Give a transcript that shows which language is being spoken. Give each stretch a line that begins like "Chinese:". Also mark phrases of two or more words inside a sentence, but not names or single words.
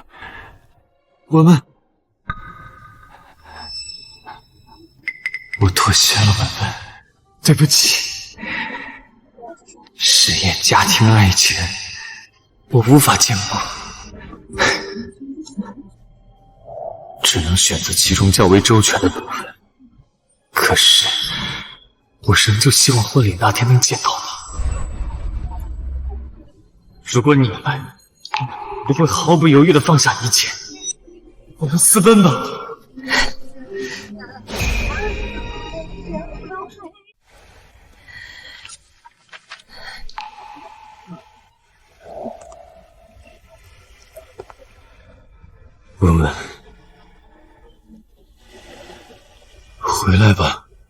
Chinese: 文文，我妥協了，文文，對不起。實驗家庭愛情，我無法兼顧，只能選擇其中較為周全的部分。可是，我仍舊希望婚禮那天能見到你。如果你們不会毫不犹豫地放下一切。我们私奔吧。文文，回来吧。